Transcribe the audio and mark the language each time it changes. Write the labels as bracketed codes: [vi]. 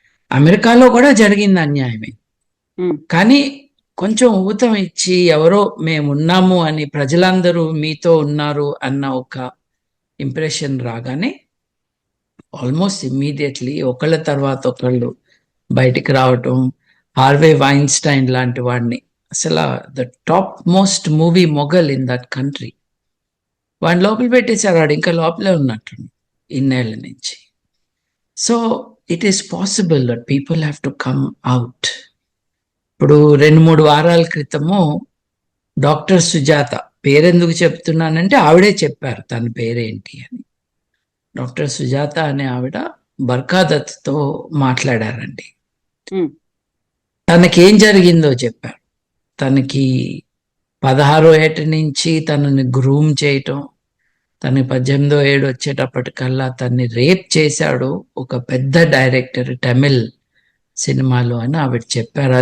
[te] అమెరికాలో కూడా జరిగింది అన్యాయమే, కానీ కొంచెం ఊతం ఇచ్చి ఎవరో మేమున్నాము అని, ప్రజలందరూ మీతో ఉన్నారు అన్న ఒక ఇంప్రెషన్ రాగానే ఆల్మోస్ట్ ఇమ్మీడియట్లీ ఒకళ్ళ తర్వాత ఒకళ్ళు బయటికి రావటం. హార్వే వైన్స్టైన్ లాంటి వాడిని, అసలు [en] the topmost movie mogul in that country, [te] వాడిని లోపల పెట్టేశారు. వాడు ఇంకా లోపలే ఉన్నట్టు ఇన్నేళ్ల నుంచి. [en] So it is possible that people have to come out. [te] ఇప్పుడు 2-3 వారాల క్రితము డాక్టర్ సుజాత, పేరెందుకు చెప్తున్నానంటే ఆవిడే చెప్పారు తన పేరేంటి అని. డాక్టర్ సుజాత అనే ఆవిడ బర్ఖాదత్తో మాట్లాడారండి. తనకేం జరిగిందో చెప్పారు. తనకి 16వ ఏట నుంచి తనని గ్రూమ్ చేయటం, తనకి 18వ ఏడు వచ్చేటప్పటికల్లా తన్ని రేప్ చేశాడు ఒక పెద్ద డైరెక్టర్ తమిళ్ సినిమాలో అని ఆవిడ చెప్పారు.